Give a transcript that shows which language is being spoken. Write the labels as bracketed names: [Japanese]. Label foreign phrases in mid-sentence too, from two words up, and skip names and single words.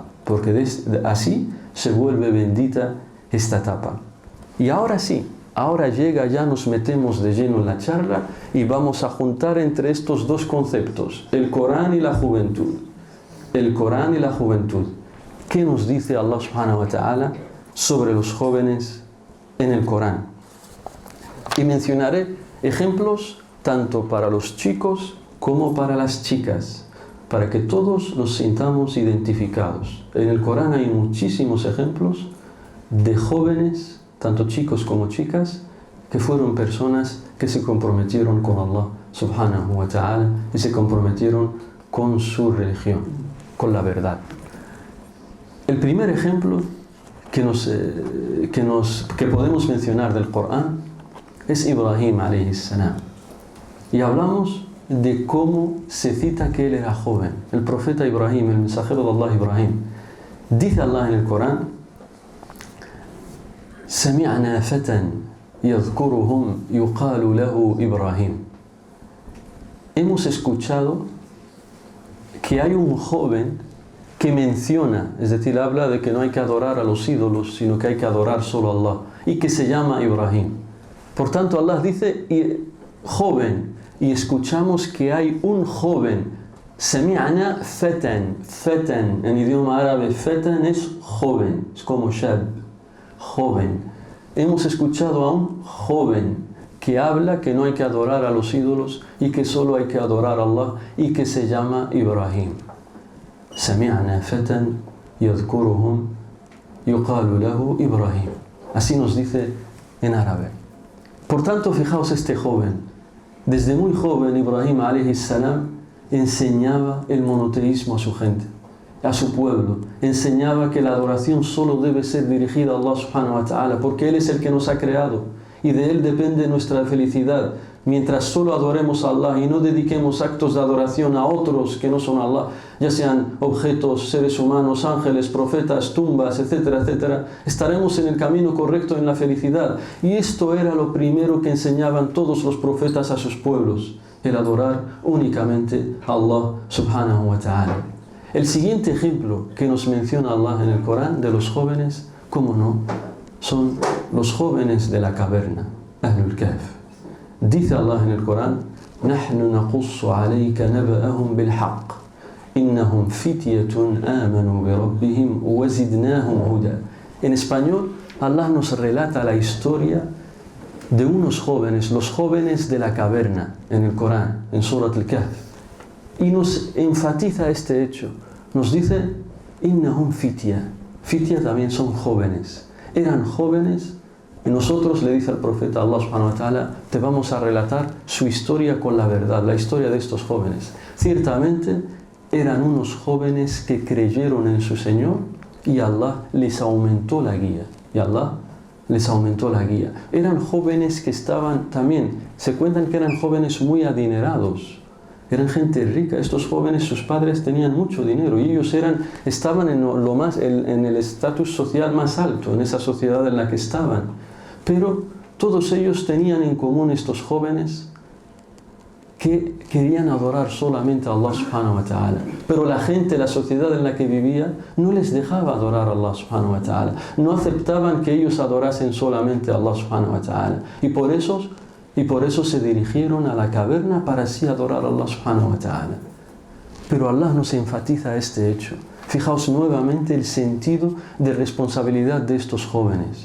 [Spanish] Porque así se vuelve bendita esta etapa. Y ahora sí, ahora llega, ya nos metemos de lleno en la charla y vamos a juntar entre estos 2 conceptos, el Corán y la juventud. El Corán y la juventud. ¿Qué nos dice Allah [Arabic] سبحانه وتعالى [Spanish] sobre los jóvenes en el Corán? Y mencionaré ejemplos tanto para los chicos como para las chicas, para que todos nos sintamos identificados. En el Corán hay muchísimos ejemplos de jóvenes, tanto chicos como chicas, que fueron personas que se comprometieron con Allah [Arabic] سبحانه وتعالى [Spanish] y se comprometieron con su religión, con la verdad. El primer ejemplo que podemos mencionar del Corán es Ibrahim [Arabic] عليه السلام. [Spanish] Y hablamos de cómo se cita que él era joven. El profeta Ibrahim, el mensajero de Allah Ibrahim, dice Allah en el Corán: [Arabic] سمعنا فتى يذكرهم يقال له إبراهيم. [Spanish] Hemos escuchado que hay un joven que menciona, es decir, habla de que no hay que adorar a los ídolos, sino que hay que adorar solo a Allah, y que se llama Ibrahim. Por tanto, Allah dice joven, y escuchamos que hay un joven. [Arabic] سمعنا فتى. [Spanish] Fatan, en idioma árabe, fatan es joven, es como shab, joven. Hemos escuchado a un joven que habla que no hay que adorar a los ídolos y que solo hay que adorar a Allah, y que se llama Ibrahim. [Arabic] سمعنا فتى يذكرهم يقال له إبراهيم. [Spanish] Así nos dice en árabe. Por tanto, fijaos, este joven, desde muy joven, Ibrahim [Arabic] عليه السلام [Spanish] enseñaba el monoteísmo a su gente, a su pueblo. Enseñaba que la adoración solo debe ser dirigida a Allah [Arabic] سبحانه وتعالى, [Spanish] porque Él es el que nos ha creado y de Él depende nuestra felicidad. Mientras solo adoremos a Allah y no dediquemos actos de adoración a otros que no son Allah, ya sean objetos, seres humanos, ángeles, profetas, tumbas, etcétera, etcétera, estaremos en el camino correcto en la felicidad. Y esto era lo primero que enseñaban todos los profetas a sus pueblos, el adorar únicamente a Allah [Arabic] سبحانه وتعالى. [Spanish] El siguiente ejemplo que nos menciona Allah en el Corán de los jóvenes, ¿cómo no?, son los jóvenes de la caverna, Ahlul Kahf. Dice Allah en el Corán: [Arabic] نحن نقص عليك نبأهم بالحق إنهم فتية آمنوا بربهم وزدناهم هدى. [Spanish] En español, Allah nos relata la historia de unos jóvenes, los jóvenes de la caverna, en el Corán, en Surat al-Kahf, y nos enfatiza este hecho. Nos dice: [Arabic] إنهم فتية. [Spanish] Fitya también son jóvenes. Eran jóvenes. Y nosotros, le dice al profeta Allah [Arabic] سبحانه وتعالى, [Spanish] te vamos a relatar su historia con la verdad, la historia de estos jóvenes. Ciertamente eran unos jóvenes que creyeron en su Señor y Allah les aumentó la guía. Y Allah les aumentó la guía. Eran jóvenes que estaban también, se cuentan que eran jóvenes muy adinerados. Eran gente rica. Estos jóvenes, sus padres tenían mucho dinero y ellos estaban en el estatus social más alto, en esa sociedad en la que estaban. Pero todos ellos tenían en común, estos jóvenes, que querían adorar solamente a Allah [Arabic] سبحانه وتعالى. [Spanish] Pero la gente, la sociedad en la que vivía, no les dejaba adorar a Allah [Arabic] سبحانه وتعالى. [Spanish] No aceptaban que ellos adorasen solamente a Allah [Arabic] سبحانه وتعالى. [Spanish] Y por eso se dirigieron a la caverna para así adorar a Allah [Arabic] سبحانه وتعالى. [Spanish] Pero Allah nos enfatiza este hecho. Fijaos nuevamente el sentido de responsabilidad de estos jóvenes.